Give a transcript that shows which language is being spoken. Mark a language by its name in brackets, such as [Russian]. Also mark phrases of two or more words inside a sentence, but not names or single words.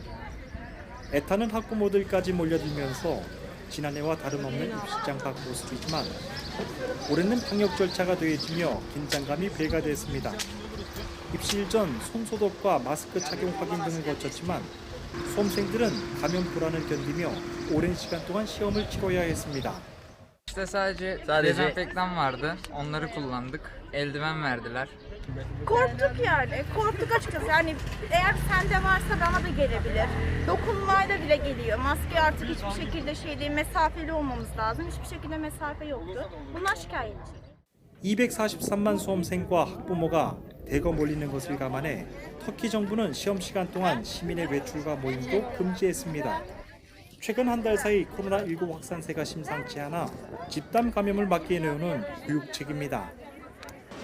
[Korean] 애타는 학부모들까지 몰려들면서 지난해와 다름없는 입시장 밖 모습이지만 올해는 방역 절차가 더해지며 긴장감이 배가 됐습니다. 입시일 전 손소독과 마스크 착용 확인 등을 거쳤지만 수험생들은 감염 불안을 견디며 오랜 시간 동안 시험을 치러야 했습니다. [Turkish] İşte sadece dezenfektan vardı. Onları kullandık. Eldiven verdiler. Korktuk yani. Korktuk açıkçası. Yani eğer sende varsa bana da gelebilir. Dokunmayla bile geliyor. Maske artık hiçbir şekilde değil, mesafeli olmamız lazım. Hiçbir şekilde mesafe yoktu. Bunlar şikayetçi. [Korean] 243만 수험생과 학부모가 대거 몰리는 것을 감안해 터키 정부는 시험 시간 동안 시민의 외출과 모임도 금지했습니다. 최근 한 달 사이 코로나19 확산세가 심상치 않아 집단 감염을 막기 위해 내놓은 교육책입니다.